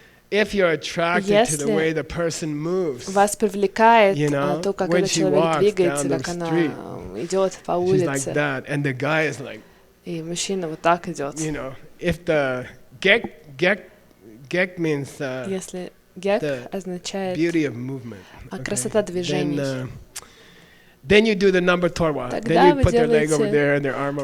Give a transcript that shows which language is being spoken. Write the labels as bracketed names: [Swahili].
[English] If you're attracted to the way the person moves, [Russian] вас привлекает то, как этот человек двигается, как она идет по улице. [English] She's like that, and the guy is like. [Russian] И мужчина вот так идет. [English] If the Gek means [Russian] если гек означает [English] beauty of movement, [Russian] красота движений, [English] then you do the number torwa. Then you put their leg over there and their arm over